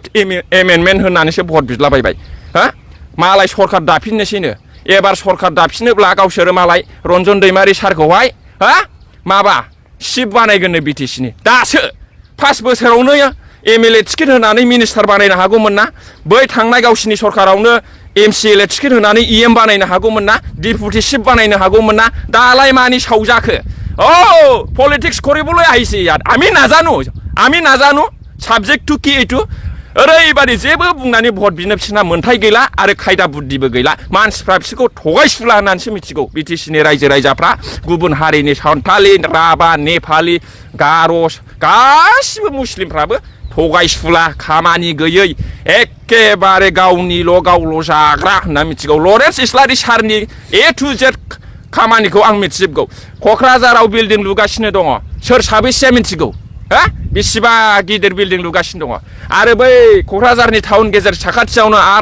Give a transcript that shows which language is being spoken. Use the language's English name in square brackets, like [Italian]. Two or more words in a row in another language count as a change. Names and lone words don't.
[Bodo] एमेन्डमेन्ट होननानैसो भट बिलाबायबाय मालाय सरखार दाफिननोसैनो एबार सरखार दाफिनोब्ला गावसोरो मालाय रन्जन दैमारि सारखौहाय माबा चिफ बानायगोननो बिटिसिनि दासो 5 बोसोरावनो एमएलए टिकेट होनानै मिनिस्टार बानायनो हागौमोन ना बै थांनाय गावसिनि सरकारावनो एमसिएलए टिकेट होनानै इएम बानायनो हागौमोन ना [English] deputy chief [Bodo] बानायनो हागौमोन ना दालाय मानि सावजाखो पलिटिक्स [Assamese] কৰিবলৈ আহিছে ইয়াত আমি নাজানো [English] subject to [Bodo] कि एटु ओरैबादि जेबो बुंनानै भट बिनो बिसोरना मोन्थाय गैला आरो खायदा बुद्धिबो गैला मानसिफ्रा बिसोरखौ थगायसुला होननानैसो मिथिगौ बिटिसिनि रायजो राजाफ्रा गुबुन हारिनि सान्थालि राभा नेपालि गार' गासिबो मुस्लिमफ्राबो थगायसुला खामानि गैयै एखेबारे गावल' जाग्रा होनना मिथिगौ लरेन्स इस्लारि सारनि [English] A to Z [Bodo] खामानिखौ आं मिथिजोबगौ क'क्राझाराव बिल्डिं लुगासिनो दङ सोर साबेसेया मिथिगौ बेसेबा गिदिर बिल्डिं लुगासिनो दङ आरो बै क'क्राझारनि टाउन गेजेर साखाथियावनो